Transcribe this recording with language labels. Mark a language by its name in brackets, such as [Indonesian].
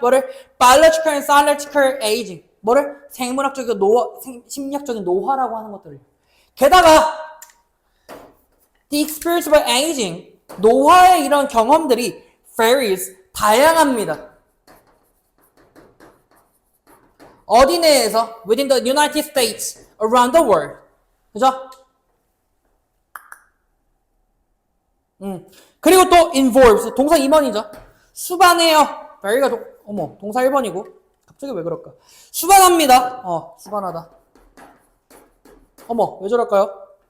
[Korean] 뭐를? [English] biological and psychological aging 뭐를? [Korean] 생물학적이고 심리학적인 노화라고 하는 것들을 게다가 [English] the experience of aging [Korean] 노화의 이런 경험들이 varies 다양합니다. 어디 내에서? [English] within the United States, around the world. [Korean] 그죠? 그리고 또 involves, 동사 2번이죠. 수반해요. 여기가 동사 1번이고. 갑자기 왜 그럴까? 수반합니다. 수반하다. 왜 저럴까요?